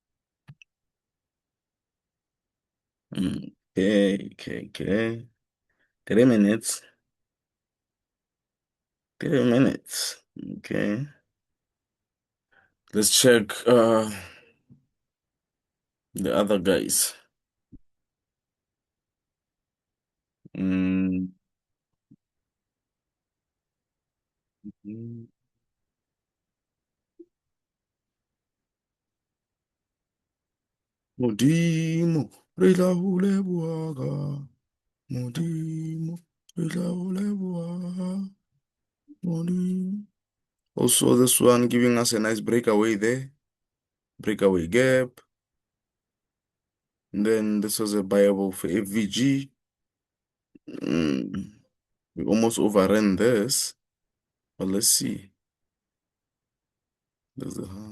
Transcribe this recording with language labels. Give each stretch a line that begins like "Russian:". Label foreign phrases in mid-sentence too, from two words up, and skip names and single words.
English: Okay, okay, okay. 3 minutes. 3 minutes. Okay. Let's check the other guys. Mm. Mm.
Southern Sotho: Modimo, re tla ho leboha ka. Modimo, re tla ho leboha. Modimo.
English: Also, this one giving us a nice breakaway there. Breakaway gap. And then this was a buyable for FVG. Mm. We almost overran this. But let's see. There's the high.